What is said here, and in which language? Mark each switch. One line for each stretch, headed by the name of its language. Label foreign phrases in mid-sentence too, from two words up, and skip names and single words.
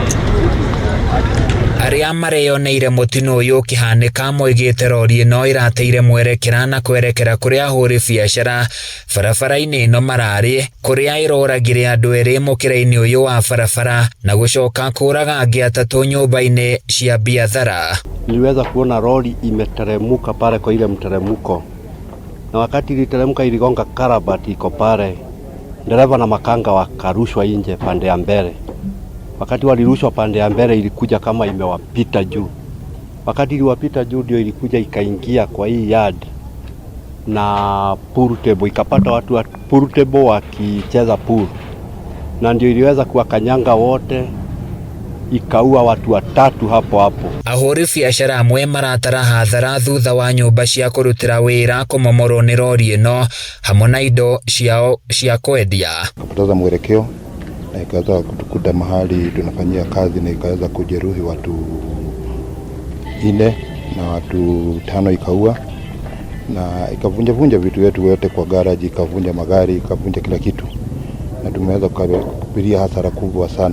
Kikuyu: Aria mareyoneire mutino uyu kihanika moigite rori ino irateire mwerekera na kwerekera kuria ahuri biashara barabara-ini ino marari kuria iroragire andu eri mukira-ini uyu wa barabara na gucoka kuraga angi atatu nyumba-ini cia biathara.
Swahili: Niliweza kuona rori imeteremuka pale kwa ile mteremko, na wakati iliteremka iligonga karabati iko pale, dereva na makanga wakarushwa nje pande ya mbele. Wakati walirushwa pande ya mbele ilikuja kama imewapita juu. Wakati iliwapita juu ndio ilikuja ikaingia kwa hii yard na
English: pool table,
Swahili: ikapata watu wa
English: pool table
Swahili: wakicheza pool. Na ndio iliweza kuwakanyanga wote, ikaua watu 3 hapo hapo.
Kikuyu: Ahuri biashara amwe maratara hathara thutha wa nyumba cia kurutira wira kumomorwo ni rori ino hamwe na indo ciao cia kwendia.
Swahili: Kupoteza mwelekeo na ikaweza kutukuta mahali tunafanyia kazi na ikaweza kujeruhi watu 4 na watu 5 ikaua na ikavunja vitu vyetu yote kwa garage, ikavunja magari, ikavunja kila kitu, na tumeweza kupitia hasara kubwa sana.